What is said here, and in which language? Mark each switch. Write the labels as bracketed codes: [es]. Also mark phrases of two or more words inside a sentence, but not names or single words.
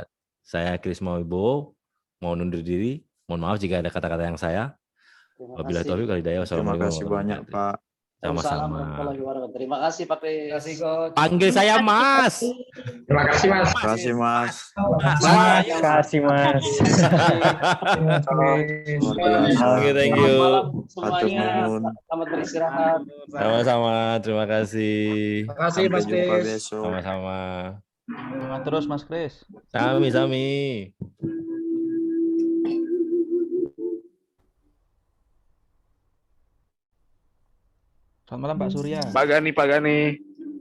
[id] Saya Krisma Wibowo, mau undur diri. Mohon maaf jika ada kata-kata yang saya. [ar] وبالله التوفيق والهداية. [id] Terima kasih banyak Pak. Sama-sama. Terima kasih Pak Kris. Terima kasih Coach. Panggil saya Mas. Terima kasih Mas. Terima kasih Mas. Terima kasih Mas. [en] Thank you. [id] Semuanya selamat beristirahat. Sama-sama, terima kasih. Terima kasih Mas Kris. Sama-sama. Semangat terus Mas Kris. Sami-sami. Selamat malam Pak Surya. Pak Gani.